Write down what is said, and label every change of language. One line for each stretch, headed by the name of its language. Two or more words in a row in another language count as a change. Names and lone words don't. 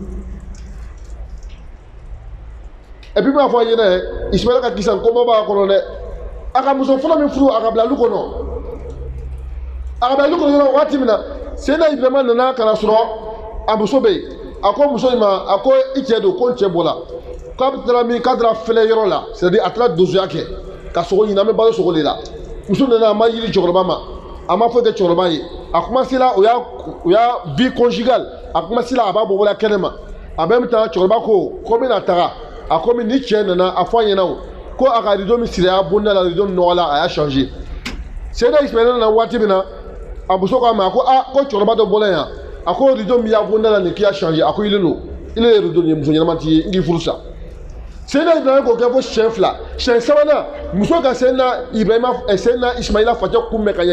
French: et puis
Bambara: n b'a fɔ a ɲɛna yɛ ismaila ka kisa nkɔmɔ b'a kɔnɔ dɛ a ka muso fɔlɔ min furu a ka bila lu kɔnɔ a ka bila lu kɔnɔ yɔrɔ waati min na seyina ibrahima nana ka na sɔrɔ a muso bɛ yen a ko muso in ma a ko i cɛ don ko n cɛ bɔra k'a bɛ taara min k'a taara filɛ yɔrɔ la
French: c'est à dire
Bambara: a taara donsoya kɛ ka sogo ɲini an bɛ balo sogo de la muso nana a ma yiri cɛkɔrɔba ma a ma foyi kɛ cɛkɔrɔba ye a commencé la o y'a
French: vie conjugale
Bambara: a commencé la a b'a bɔbɔla kɛnɛ ma
French: en même temps
Bambara: cɛkɔrɔba ko n bɛna taga a ko ni cɛ nana a fɔ a ɲɛna o ko a ka rideau min siri a y'a bonda la rideau min nɔgɔla a y'a changé Seyida Ismaila nana waati min na a muso k'a ma a ko ko cɛkɔrɔba dɔ bɔla yan a ko rideau min y'a bonda la nin k'i y'a changé a ko ile don ile ye rideau nin ye muso ɲɛnama t'i ye n k'i furu sa Seyida Ibrahima k'o kɛ fo siɲɛ fila siɲɛ sabanan muso ka Seyida Ismaila facɛ kunbɛn ka ɲɛ